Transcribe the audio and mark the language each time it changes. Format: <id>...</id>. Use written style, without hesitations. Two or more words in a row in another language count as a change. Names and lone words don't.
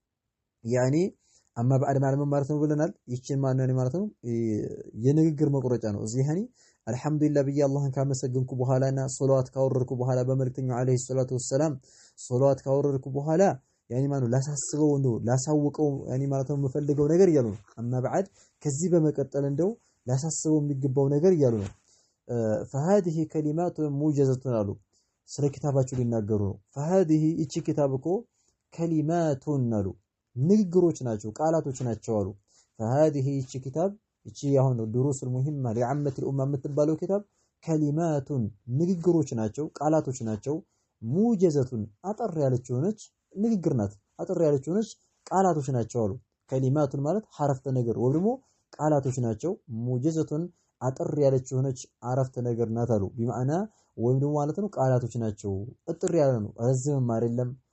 <am>ያኒ</am> <ar>أما بعد</ar> <am>ማለት ነው ብለናል። ይችን ማነው ማለት ነው የንግግር መቁረጫ ነው። እዚህ ያኒ አልሐምዱሊላህ ብዬ አላህን ካመሰገንኩ በኋላና ሶላዋት ካወረድኩ በኋላ በመልእክተኛው</am> <ar>عليه الصلاة والسلام</ar> <am>ሶላዋት ካወረድኩ በኋላ ያኒ ማነው ላሳስበው እንደው ላሳውቀው ያኒ ማለት ነው የምፈልገው ነገር እያሉ ነው።</am> <ar>أما بعد</ar> <am>ከዚህ በመቀጠል እንደው ላሳስበው የሚገባው ነገር እያሉ ነው።</am> <ar>فهذه كلمات موجزة</ar> <am>አሉ ስለ ኪታባቸው ሊናገሩ ነው። فهذه እቺ ኪታብ እኮ ከሊማቱን አሉ ንግግሮች ናቸው ቃላቶች ናቸው አሉ። فهذه እቺ ኪታብ እቺ ያሁን</am> <ar>دروس المهمة لعامة الأمة</ar> <am>የምትባለው ኪታብ ከሊማቱን ንግግሮች ናቸው ቃላቶች ናቸው። ሙጀዘቱን አጠር ያለች ሆነች ንግግር ናት። አጠር ያለች ሆነች ቃላቶች ናቸው አሉ። ከሊማቱን ማለት ሐረፍተ ነገር ወይ ደግሞ ቃላቶች ናቸው። ሙጀዘቱን አጠር ያለች ሆነች አረፍተ ነገር ናት አሉ። ቢማዕና ወይም ደግሞ ማለት ነው ቃላቶች ናቸው። እጥር ያለ ነው ረዝምም አይደለም</am>